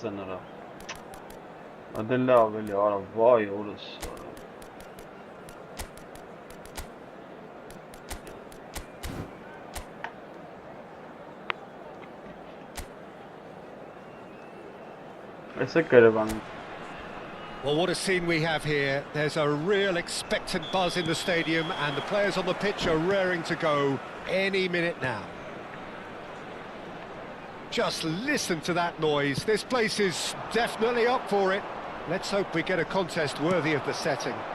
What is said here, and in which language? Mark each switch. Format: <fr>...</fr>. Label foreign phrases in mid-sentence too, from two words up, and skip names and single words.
<hy>է նրա։ Ադե լավ էլի, արա, վայ, օրս։ Այս է կերևան։</hy> <en>Well, what a scene we have here. There's a real expectant buzz in the stadium and the players on the pitch are raring to go any minute now. Just listen to that noise. This place is definitely up for it. Let's hope we get a contest worthy of the setting.</en>